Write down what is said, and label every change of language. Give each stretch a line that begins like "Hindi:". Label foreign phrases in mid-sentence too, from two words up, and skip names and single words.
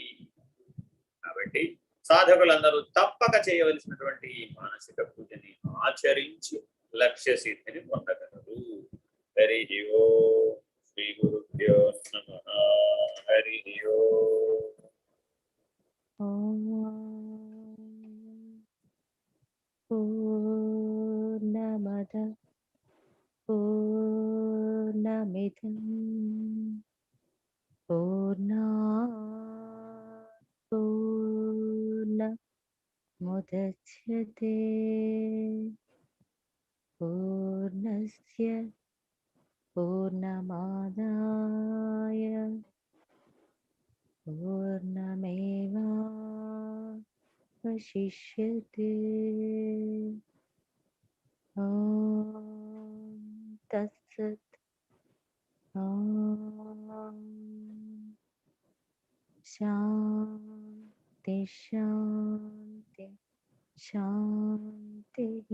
Telugu: కాబట్టి సాధకులందరూ తప్పక చేయవలసినటువంటి ఈ మానసిక పూజని ఆచరించి లక్ష్య సిద్ధిని పొందగలరు.
Sanskrit: హరి ఓం. శ్రీ గురుభ్యో నమః. హరి ఓం. పూర్ణమద పూర్ణమిదం పూర్ణాత్ పూర్ణముదచ్యతే పూర్ణస్య పూర్ణమాదాయ పూర్ణమేవావశిష్యతే. ఓం తత్సత్. ఓం శాంతి శాంతి శాంతి.